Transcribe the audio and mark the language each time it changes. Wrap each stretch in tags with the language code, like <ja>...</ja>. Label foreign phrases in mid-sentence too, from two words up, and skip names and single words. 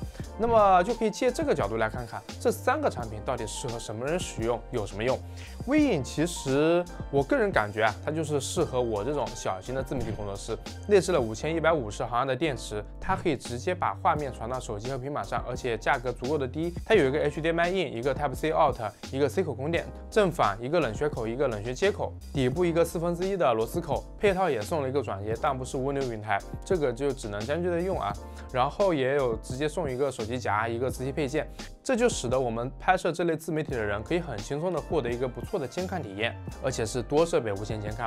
<zh>那麼就可以借這個角度來看看這3個產品到底適合什麼人使用，有什麼用。微影其實我個人感覺啊，它就是適合我這種小型的自媒体工作室，內置了5150毫安的電池，它可以直接把畫面傳到手機和平板上，而且價格足夠的低。它有一個</zh> <en>HDMI in，</en> <zh>一個</zh> <en>Type C out，</en> <zh>一個 C 口供電，正反一個冷卻口，一個冷卻接口，底部一個1/4的螺絲口，配套也送了一個轉接，但不是物流雲台，這個就只能將就着用啊。然後也有直接送一個手機夾，一個磁吸配件，這就使得我們拍攝這類自媒體的人可以很輕鬆的獲得一個不錯的監看體驗，而且是多設備無線監看。</zh>